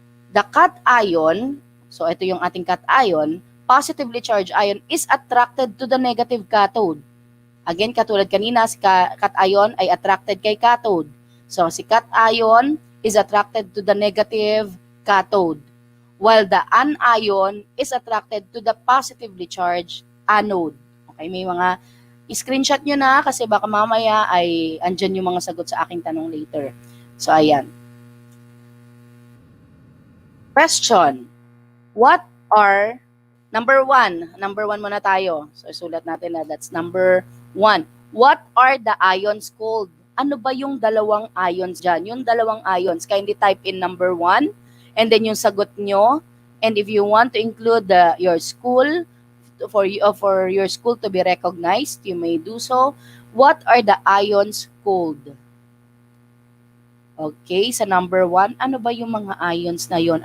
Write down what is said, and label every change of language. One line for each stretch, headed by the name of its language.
English: The cation,
Filipino: so ito yung ating cation,
English: positively charged ion is attracted to the negative cathode.
Filipino: Again, katulad kanina, si cation ay attracted kay cathode.
English: So si cation is attracted to the negative cathode, while the anion is attracted to the positively charged anode.
Filipino: Okay, may mga screenshot nyo na kasi baka mamaya ay andyan yung mga sagot sa aking tanong later. So ayan.
English: Question. What are, number one muna tayo.
Filipino: So, isulat natin na that's number 1.
English: What are the ions called?
Filipino: Ano ba yung dalawang ions dyan? Yung dalawang ions,
English: kindly type in number 1
Filipino: and then yung sagot nyo.
English: And if you want to include your school, for your school to be recognized, you may do so. What are the ions called?
Filipino: Okay, sa number 1, ano ba yung mga ions na yon?